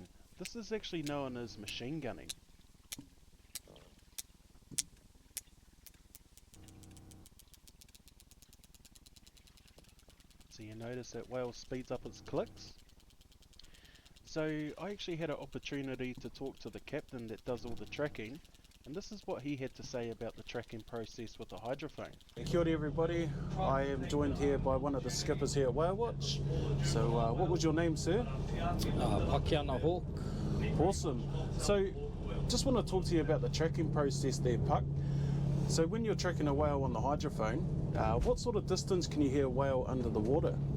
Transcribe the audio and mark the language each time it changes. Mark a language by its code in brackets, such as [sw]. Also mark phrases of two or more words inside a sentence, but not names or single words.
[en] This is actually known as machine gunning. So you notice that whale speeds up its clicks. So I actually had an opportunity to talk to the captain that does all the tracking, and this is what he had to say about the tracking process with the hydrophone. [mi] Kia ora [en] everybody, I am joined here by one of the skippers here at Whale Watch. So what was your name, sir? Pakiana Hawk. Awesome. So just want to talk to you about the tracking process there, Puck. So when you're tracking a whale on the hydrophone, what sort of distance can you hear a whale under the water?